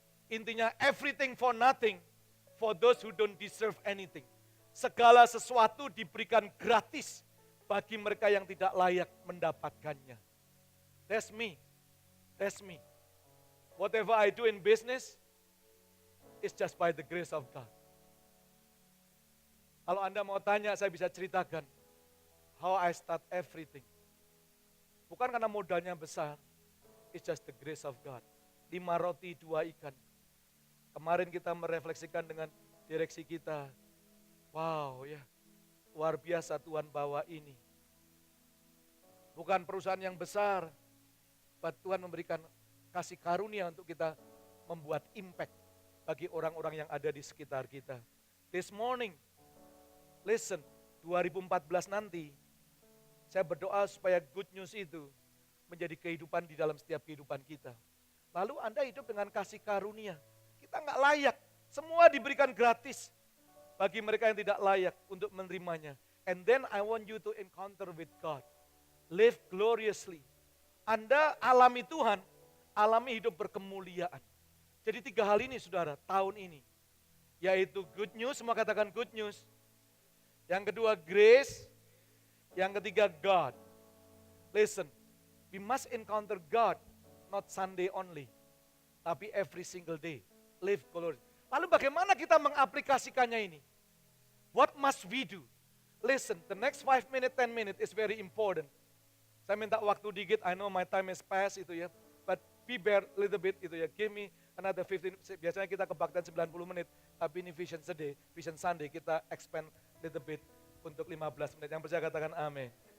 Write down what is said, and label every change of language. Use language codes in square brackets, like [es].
[id] Intinya [en] everything for nothing for those who don't deserve anything. [id] Segala sesuatu diberikan gratis bagi mereka yang tidak layak mendapatkannya. [en] That's me. That's me. Whatever I do in business is just by the grace of God. [id] Kalau Anda mau tanya, saya bisa ceritakan [en] how I start everything. [id] Bukan karena modalnya besar, [en] it's just the grace of God. [id] 5 roti, 2 ikan. Kemarin kita merefleksikan dengan direksi kita, wow ya, luar biasa Tuhan bawa ini. Bukan perusahaan yang besar, but Tuhan memberikan kasih karunia untuk kita membuat [en] impact [id] bagi orang-orang yang ada di sekitar kita. [en] This morning, listen, [id] 2014 nanti, saya berdoa supaya [en] good news [id] itu menjadi kehidupan di dalam setiap kehidupan kita. Lalu Anda hidup dengan kasih karunia. Kita nggak layak, semua diberikan gratis bagi mereka yang tidak layak untuk menerimanya. [en] And then I want you to encounter with God. Live gloriously. [id] Anda alami Tuhan, alami hidup berkemuliaan. Jadi 3 hal ini saudara, tahun ini. Yaitu [en] good news, [id] semua katakan good news. Yang kedua grace, yang ketiga God. [en] Listen, we must encounter God, not Sunday only, [id] tapi [en] every single day. Live glorious. [id] Lalu bagaimana kita mengaplikasikannya ini? [en] What must we do? Listen, the next 5 minutes, 10 minutes is very important. [id] Saya minta waktu dikit, [en] I know my time is past [id] itu ya, [en] but be bear little bit [id] itu ya, [en] give me another 15, [id] biasanya kita kebaktian 90 menit, tapi ini Vision Sunday, kita [en] expand little bit [id] untuk 15 menit. Yang percaya katakan amin.